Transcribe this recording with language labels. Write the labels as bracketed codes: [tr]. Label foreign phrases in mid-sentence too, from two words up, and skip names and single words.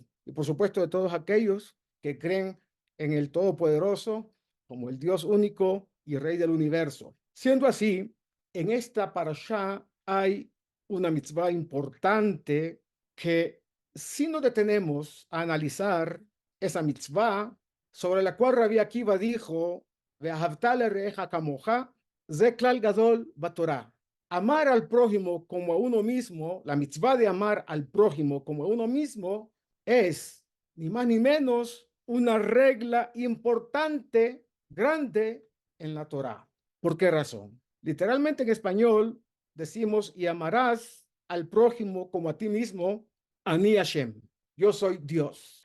[es] Y por supuesto de todos aquellos que creen en el Todopoderoso como el Dios único y Rey del universo. Siendo así, en esta parashá hay una mitzvah importante que si nos detenemos a analizar esa mitzvah, sobre la cual Rabbi Akiva dijo, [he] ואהבת לרעך כמוך, זה כלל גדול בתורה. [es] Amar al prójimo como a uno mismo, la mitzvah de amar al prójimo como a uno mismo, es ni más ni menos una regla importante, grande en la Torá. ¿Por qué razón? Literalmente en español decimos, y amarás al prójimo como a ti mismo, [he] אני השם, [es] yo soy Dios.